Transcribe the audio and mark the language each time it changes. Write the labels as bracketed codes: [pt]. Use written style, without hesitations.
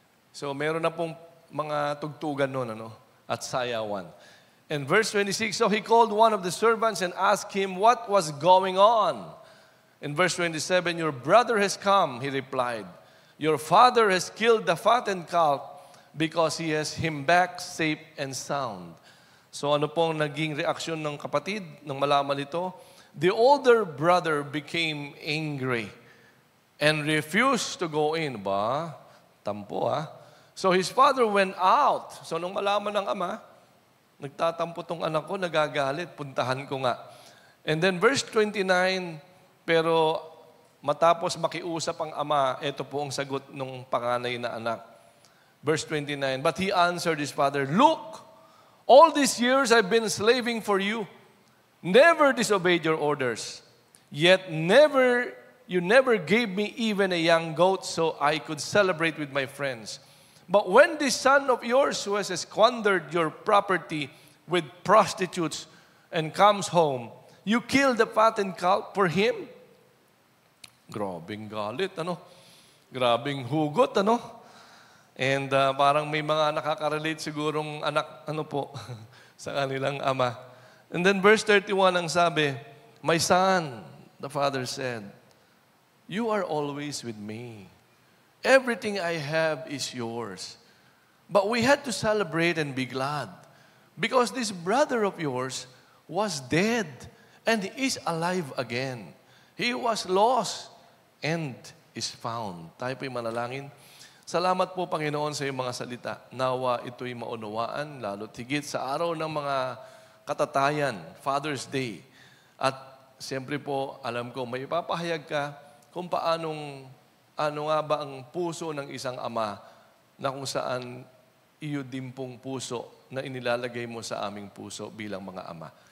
[tl] So, meron na pong mga tugtugan nun, at sayawan. [en] And verse 26, so he called one of the servants and asked him what was going on. In verse 27, your brother has come, he replied. Your father has killed the fattened calf because he has him back safe and sound. [tl] So ano pong naging reaksyon ng kapatid nang malaman ito? [en] The older brother became angry and refused to go in. Ba? Tampo So his father went out. [tl] So nung malaman ng ama, nagtatampo tong anak ko, nagagalit, puntahan ko nga. [en] And then verse 29, [tl] pero matapos makiusap ang ama, ito po ang sagot ng panganay na anak. [en] Verse 29, but he answered his father, look, all these years I've been slaving for you, never disobeyed your orders, yet you never gave me even a young goat so I could celebrate with my friends. But when this son of yours who has squandered your property with prostitutes and comes home, you kill the fattened calf for him? [tl] Grabing galit, Grabing hugot, And parang may mga nakaka-relate sigurong anak, sa kanilang ama. [en] And then verse 31 [tl] ang sabi, [en] my son, the father said, you are always with me. Everything I have is yours. But we had to celebrate and be glad because this brother of yours was dead and he is alive again. He was lost and is found. [tl] Tayo po'y manalangin. Salamat po, Panginoon, sa iyong mga salita. Nawa ito'y maunawaan, lalo't higit sa araw ng mga katatayan, Father's Day. At siyempre po, alam ko, may ipapahayag ka kung ano nga ba ang puso ng isang ama na kung saan iyo din pong puso na inilalagay mo sa aming puso bilang mga ama.